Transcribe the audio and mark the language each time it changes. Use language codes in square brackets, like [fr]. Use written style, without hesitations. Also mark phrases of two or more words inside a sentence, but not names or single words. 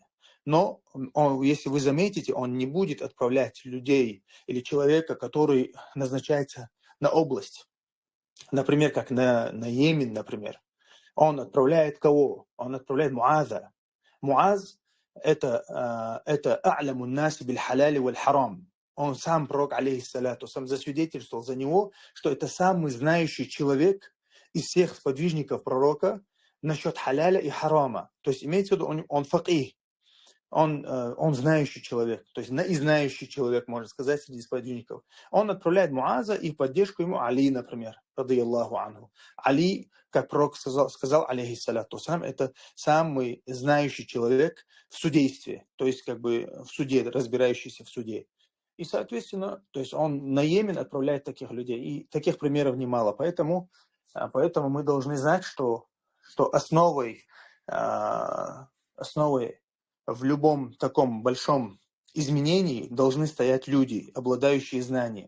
[ru] Но если вы заметите, он не будет отправлять людей или человека, который назначается на область. Например, как на Йемен, например. Он отправляет кого? Он отправляет Муаза. Муаз – это [ar] أعلم الناس بالحلال والحرام. [ru] Он сам, пророк, алейхиссалату, сам засвидетельствовал за него, что это самый знающий человек из всех сподвижников пророка насчет халяля и харама. То есть имеется в виду, он факих. Он знающий человек, то есть и знающий человек, можно сказать, среди сподвижников. Он отправляет Муаза и в поддержку ему Али, например, [ar] رضي الله عنه. [ru] Али, как пророк сказал [ar] عليه الصلاة والسلام, [ru] это самый знающий человек в судействе, то есть как бы в суде, разбирающийся в суде. И, соответственно, то есть он на Йемен отправляет таких людей, и таких примеров немало. Поэтому мы должны знать, что основой в любом таком большом изменении должны стоять люди, обладающие знанием.